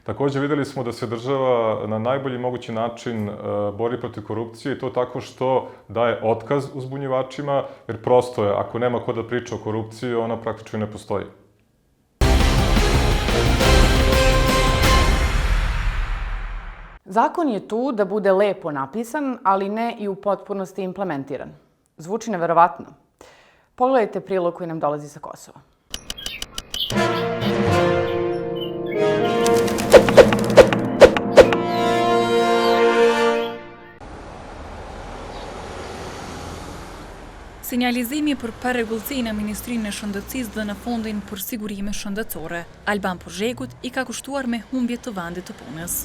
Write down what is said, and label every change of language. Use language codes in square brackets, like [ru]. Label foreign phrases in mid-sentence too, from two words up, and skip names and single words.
[sr] Također vidjeli smo da se država na najbolji mogući način bori protiv korupcije i to tako što daje otkaz uzbunjivačima, jer prosto je, ako nema ko da priča o korupciji, ona praktično ne postoji. Zakon je tu da bude lepo napisan, ali ne i u potpunosti implementiran. Zvuči neverovatno. Pogledajte prilog koji nam dolazi sa Kosova. [sq] Sinjalizimi për paregullësinë e Ministrinë e Shëndetësisë dhe në Fondin për Sigurime Shëndetësore, Alban Pozhegut i ka kushtuar me humbje të vendit të punës.